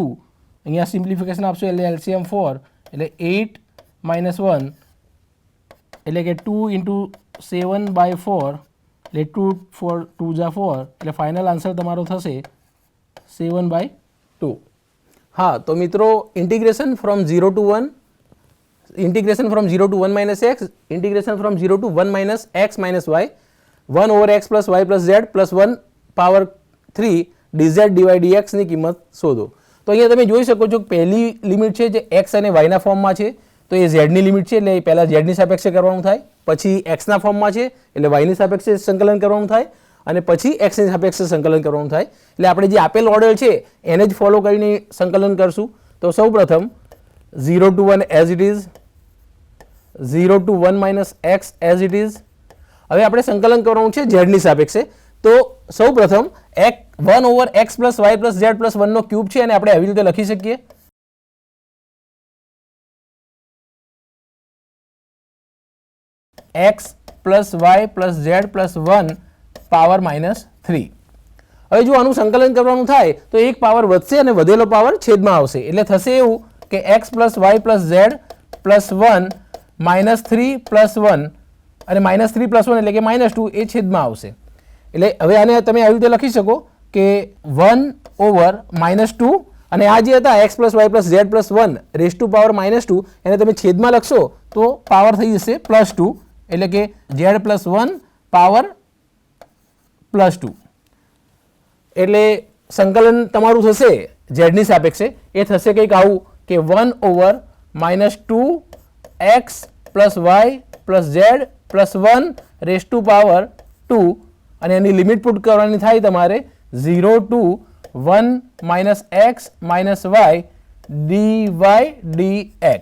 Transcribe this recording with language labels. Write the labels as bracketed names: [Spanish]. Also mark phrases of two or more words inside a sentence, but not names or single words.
[Gujarati] અહીંયા સિમ્પ્લિફિકેશન આપશો એટલે LCM 4 એટલે 8 - 1 એટલે કે 2 × 7/4 એટલે 2 4 2 4 એટલે [English] final answer [Gujarati] તમારો થશે 7/2. હા, તો મિત્રો [English] integration from 0 to 1 integration from 0 to 1 minus x, integration from 0 to 1 minus x minus y, 1/x plus y plus z plus 1/3 dz dy dx [Gujarati] ની કિંમત શોધો. તો અહીંયા તમે જોઈ શકો છો કે પહેલી લિમિટ છે જે x અને y ના ફોર્મમાં છે તો એ z ની લિમિટ છે એટલે પહેલા z ની સાપેક્ષે કરવાનું થાય, પછી x ના ફોર્મમાં છે એટલે y ની સાપેક્ષે સંકલન કરવાનું થાય, અને પછી x ની સાપેક્ષે સંકલન કરવાનું થાય. એટલે આપણે જે આપેલ ઓર્ડર છે એને જ ફોલો કરીને સંકલન કરશું. તો સૌપ્રથમ [English] 0 to 1 as it is, 0 to 1 minus x as it is. [Gujarati] હવે આપણે સંકલન કરવાનું છે z ની સાપેક્ષે. તો સૌપ્રથમ 1/ [English] x plus y plus z plus 1 [Gujarati] નો ક્યુબ છે અને આપણે આવી રીતે લખી શકીએ [English] x plus y plus z plus 1 [Gujarati] પાવર -3. હવે જો આનું સંકલન કરવાનું થાય તો એક પાવર વધશે અને વધેલો પાવર છેદમાં આવશે એટલે થશે એવું કે [English] x plus y plus z plus 1 -3 plus 1 [Gujarati] અને [English] -3 plus 1 [Gujarati] એટલે કે -2 એ છેદમાં આવશે. એટલે હવે આને તમે આવી રીતે લખી શકો કે 1/-2 અને આ જે હતા [English] x plus y plus z plus 1 raised to power -2 [Gujarati] એને તમે છેદમાં લખશો તો પાવર થઈ જશે +2 એટલે કે z+1 પાવર +2 એટલે સંકલન તમારું થશે ઝેડની સાપેક્ષે એ થશે કંઈક આવું કે 1/-2x + y + z + 1 [English] raise to power 2 [Gujarati] અને એની લિમિટ પુટ કરવાની થાય તમારે [English] 0 to 1 - x - y dy dx.